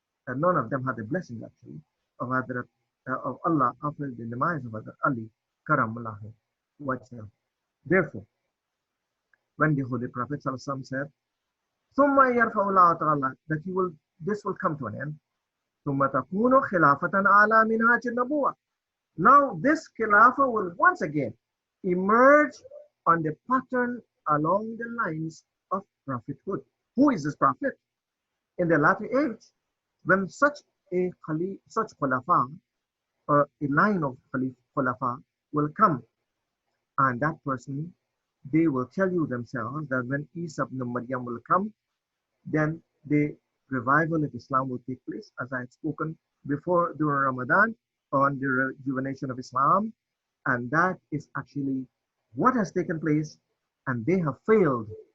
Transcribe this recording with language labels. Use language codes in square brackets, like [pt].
[en] And none of them had the blessing actually of Hadrat of Allah after the demise of Hadrat Ali Karamallahu Wajhah. Therefore, when the Holy Prophet said, [ar] ثم يرفع الله تعالى, [en] that this will come to an end. [ar] ثم تكون خلافة على منهاج النبوة. [en] Now this Khilafah will once again emerge on the pattern along the lines of prophethood. Who is this prophet? In the latter age, when such Khulafa or a line of Khulafa will come, and that person, they will tell you themselves that when Isa ibn Maryam will come, then the revival of Islam will take place, as I had spoken before during Ramadan, on the rejuvenation of Islam, and that is actually what has taken place, and they have failed.